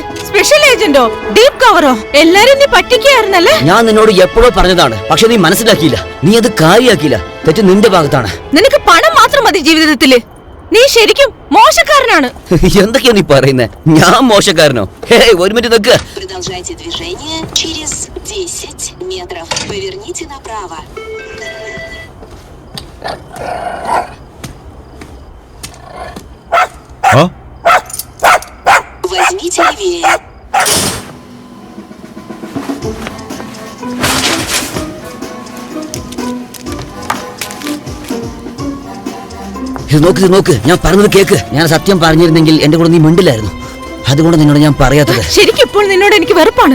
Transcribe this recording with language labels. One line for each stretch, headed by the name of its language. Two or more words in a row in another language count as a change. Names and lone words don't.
Malayalam: സ്പെഷ്യൽ ഏജന്റോ ഡീപ് കവറോ എല്ലാരും നീ പറ്റിക്കായിരുന്നല്ലേ? ഞാൻ നിന്നോട് എപ്പോഴോ പറഞ്ഞതാണ്, പക്ഷെ നീ മനസ്സിലാക്കിയില്ല. നീ അത് കാര്യാക്കിയില്ല. തെറ്റ് നിന്റെ ഭാഗത്താണ്. നിനക്ക് പണം മാത്രം മതി ജീവിതത്തില്. നീ ശരിക്കും മോശക്കാരനാണ്. എന്തൊക്കെയാ നീ പറയുന്നേ? ഞാൻ മോശക്കാരനോ? ഒരു മിനിറ്റ് നിക്ക്.
Russian: Продолжайте движение через 10 метров. Поверните направо. Возьмите левее.
Malayalam: ഇത് നോക്ക്, ഞാൻ പറഞ്ഞത് കേക്ക്. ഞാൻ സത്യം പറഞ്ഞിരുന്നെങ്കിൽ എന്റെ കൂടെ നീ മിണ്ടില്ലായിരുന്നു. അതുകൊണ്ട് നിന്നോട് ഞാൻ പറയാത്തത്. ശരിക്കും ഇപ്പോൾ നിന്നോട് എനിക്ക് വെറുപ്പാണ്.